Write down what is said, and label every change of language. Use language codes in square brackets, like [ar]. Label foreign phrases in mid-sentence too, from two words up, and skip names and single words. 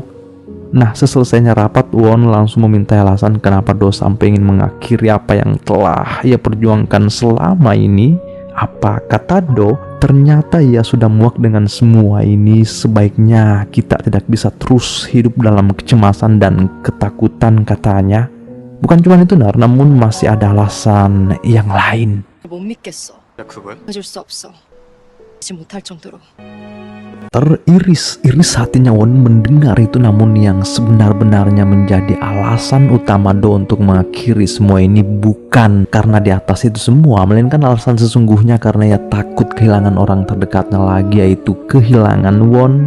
[id] Nah, seselesainya rapat, Won langsung meminta alasan kenapa Do sampai ingin mengakhiri apa yang telah ia perjuangkan selama ini. Apa kata Do? Ternyata ia sudah muak dengan semua ini. Sebaiknya kita tidak bisa terus hidup dalam kecemasan dan ketakutan, katanya. Bukan cuma itu, Nar, namun masih ada alasan yang lain. [ko] 못 믿겠어. 야, 그거야? 해줄 수 없어. 지 못할 정도로. [id] Teriris-iris hatinya Won mendengar itu, namun yang sebenar-benarnya menjadi alasan utama Do untuk mengakhiri semua ini bukan karena di atas itu semua, melainkan alasan sesungguhnya karena ia takut kehilangan orang terdekatnya lagi, yaitu kehilangan Won.